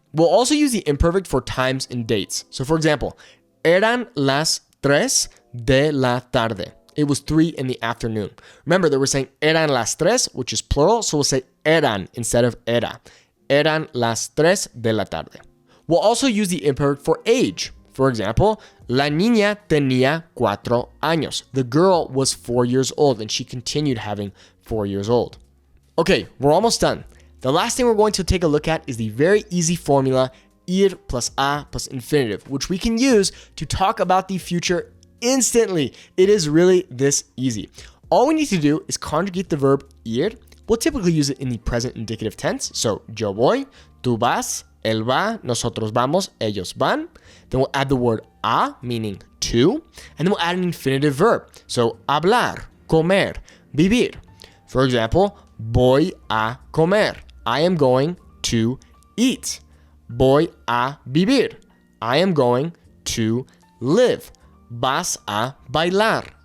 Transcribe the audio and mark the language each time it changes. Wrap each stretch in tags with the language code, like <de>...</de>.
<en>We'll also use the imperfect for times and dates. So for example,</en> <es>eran las 3 de la tarde.</es> <en>It was 3 in the afternoon. Remember that we're saying</en> <es>eran las 3,</es> <en>which is plural, so we'll say eran instead of era.</en> <es>Eran las 3 de la tarde.</es> <en>We'll also use the imperfect for age. For example,</en> <es>la niña tenía 4 años.</es> <en>The girl was 4 years old and she continued having 4 years old. Okay, we're almost done. The last thing we're going to take a look at is the very easy formula ir plus a plus infinitive, which we can use to talk about the future instantly. It is really this easy. All we need to do is conjugate the verb ir. We'll typically use it in the present indicative tense.</en> <es>So, yo voy, tú vas, él va, nosotros vamos, ellos van.</es> <en>Then we'll add the word a, meaning to, and then we'll add an infinitive verb.</en> <es>So, hablar, comer, vivir.</es> <en>For example,</en> <es>voy a comer.</es> <en>I am going to eat.</en> <es>Voy a vivir.</es> <en>I am going to live.</en> <es>Vas a bailar.</es>